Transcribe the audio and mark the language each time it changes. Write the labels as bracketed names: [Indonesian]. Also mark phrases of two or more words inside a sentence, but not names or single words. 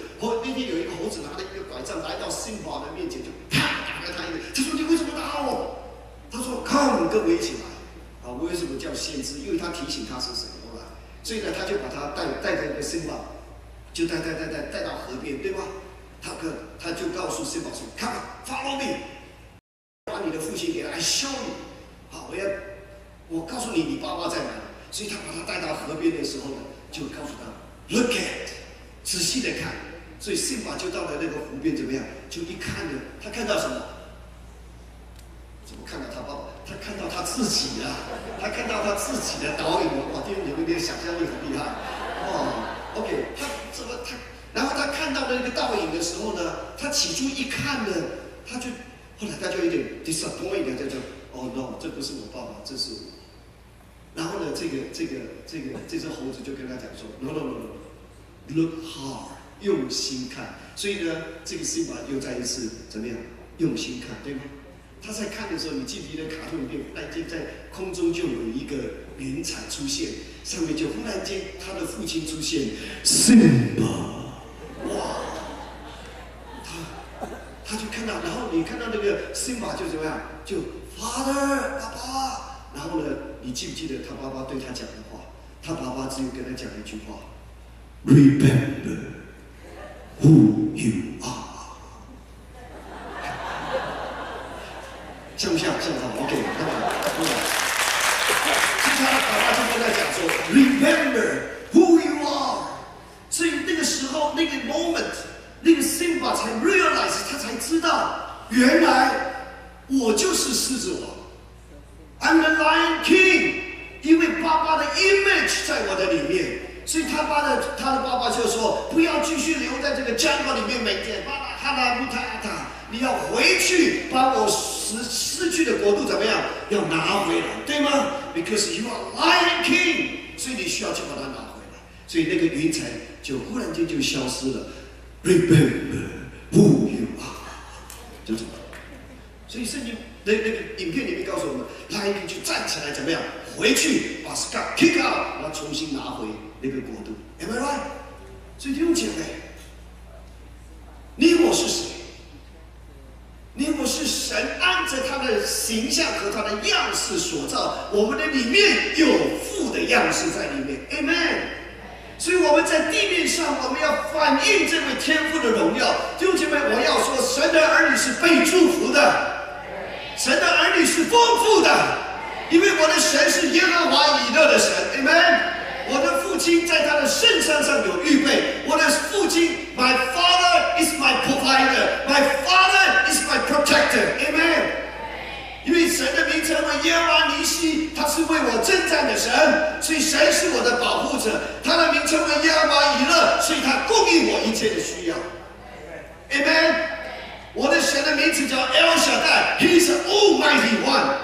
[Chinese] 那天有一个猴子拿了一个拐杖来到辛巴的面前，就啪打了他一个。他说：“你为什么打我？”他说 ：“Come， 跟我一起来。” 为什么叫先知？因为他提醒他是谁，对吧？所以呢，他就把他带着一个辛巴，就带到河边，对吧？他就告诉辛巴说 ： [English] “Come follow me， [Chinese] 把你的父亲给他 ， [English] I show you。 [Chinese] 好，我告诉你，你爸爸在哪里。” 所以他把他带到河边的时候呢，就告诉他 ： [English] “Look at， [Chinese] 仔细的看。” 所以辛巴就到了那个湖边，怎么样？就一看呢，他看到什么？怎么看到他爸爸？他看到他自己啊！他看到他自己的倒影。哇，弟兄姐妹，你的想象力很厉害。OK， 然后他看到那个倒影的时候呢，他起初一看呢，后来他就有点 disappointed， 就哦 no， 这不是我爸爸，这是我。然后呢，这只猴子就跟他讲说 [English] no，look hard， [Chinese] 用心看。所以呢，这个辛巴又再一次怎么样？用心看，对吗？他在看的时候，你记不记得卡通影片？忽然间在空中就有一个云彩出现，上面就忽然间他的父亲出现，辛巴，哇！他就看到，然后你看到那个辛巴就怎么样？就 Father， 爸爸。然后呢，你记不记得他爸爸对他讲的话？他爸爸只有跟他讲一句话 ： [English] Remember who you are。 [Chinese] 像不像？像他 OK， 看到所以他的爸爸就跟他讲说 ， [English] Remember who you are。 [Chinese] 所以那个时候，那个 moment， 那个 Simba 才 realize， 他才知道，原来我就是狮子王 ， [English] I'm the Lion King。 [Chinese] 因为爸爸的 image 在我的里面，所以他的爸爸就说，不要继续留在这个 jungle 里面，每天哈拉布塔塔。你要回去把我失去的国度怎么样？要拿回来，对吗 ？ [English] Because you are Lion King， [Chinese] 所以你需要去把它拿回来。所以那个云彩就忽然间就消失了。 [English] Remember who you are， [Chinese] 就这么。所以圣经那个影片里面告诉我们，Lion King就站起来怎么样？回去把 [English] Scar kick out， [Chinese] 然后重新拿回那个国度。 [English] Am I right？ [Chinese] 所以弟兄姐妹，你我是谁？你我是神按着他的形象和他的样式所造，我们的里面有父的样式在里面 ，Amen。所以我们在地面上，我们要反映这位天父的荣耀。弟兄姐妹，我要说，神的儿女是被祝福的，神的儿女是丰富的，因为我的神是耶和华以勒的神 ，Amen。我的父亲在他的圣山上有预备，我的父亲 ， [English] My Father is my provider, my Father is my protector, [Chinese] Amen。因为神的名称为耶和华尼西，他是为我征战的神，所以神是我的保护者。他的名称为耶和华以勒，所以他供应我一切的需要。Amen。我的神的名字叫 El Shaddai， [English] He is Almighty One。